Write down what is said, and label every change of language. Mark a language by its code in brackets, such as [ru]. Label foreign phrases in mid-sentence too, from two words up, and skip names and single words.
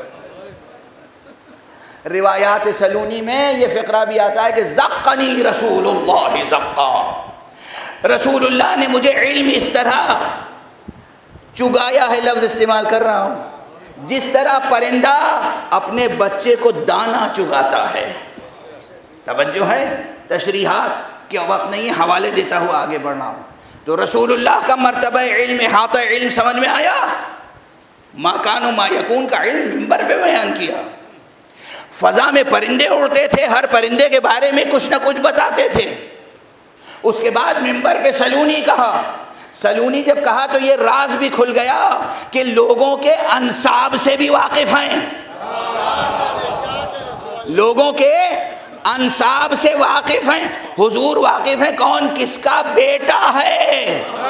[ur] روایات سلونی میں یہ فقرہ بھی آتا ہے کہ [ar] زقنی رسول اللہ زقا، [ur] رسول اللہ نے مجھے علم اس طرح چگایا ہے، لفظ استعمال کر رہا ہوں، جس طرح پرندہ اپنے بچے کو دانہ چگاتا ہے۔ توجہ ہے؟ تشریحات کے وقت نہیں، حوالے دیتا ہوا آگے بڑھنا ہوں۔ تو رسول اللہ کا مرتبہ علم، احاطہ علم سمجھ میں آیا، [ar] ما کان و ما یکون [ur] کا علم منبر پہ بیان کیا۔ فضا میں پرندے اڑتے تھے، ہر پرندے کے بارے میں کچھ نہ کچھ بتاتے تھے۔ اس کے بعد منبر پہ سلونی کہا، سلونی جب کہا تو یہ راز بھی کھل گیا کہ لوگوں کے انساب سے بھی واقف ہیں، لوگوں کے انساب سے واقف ہیں، حضور واقف ہیں کون کس کا بیٹا ہے۔